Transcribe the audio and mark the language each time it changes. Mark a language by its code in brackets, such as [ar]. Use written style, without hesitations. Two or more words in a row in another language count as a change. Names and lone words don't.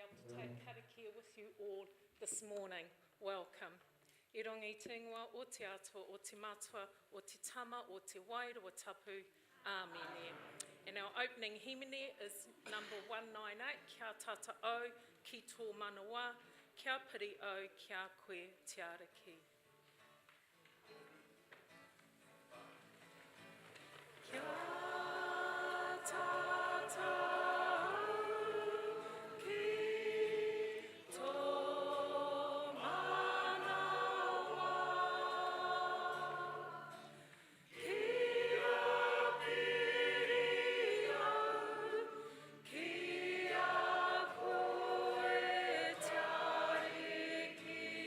[en] take karakia with you all this morning. Welcome. [mi] I rongo I te ingoa o te atua, o te matua, o te tama, o te waira, o tapu. Āmene. [en] And our opening himene is number 198, [mi] Kia tata o, ki tō manawa, kia piri o, kia koe te ariki. Kia tata o, ki tō manawa, kia piri o, kia koe te ariki.